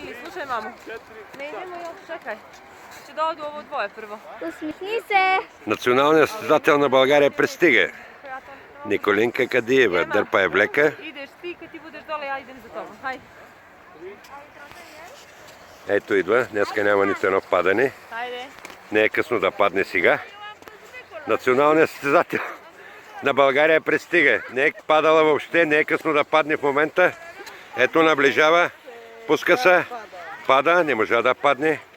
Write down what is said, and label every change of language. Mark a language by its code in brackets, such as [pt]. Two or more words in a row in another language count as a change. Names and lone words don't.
[sr] Slušaj, mamo. Ne idemo još, čekaj. [bg] Ще дойде [sr] ovo dvoje prvo. [bg] Усмихни се! Националният състезател на България пристига. Николинка Кадиева дърпа евлека. [sr] Идеш ти, kad ti budeš dole, ja idem za tobom. Hajde. [bg] Ето идва. Днеска няма нито едно падане. [sr] Hajde. [bg] Не е късно да падне сега. Националният състезател на България пристига. Не е падала въобще, не е късно да падне в момента. Ето наближава, пуска се, пада, не можа да падне.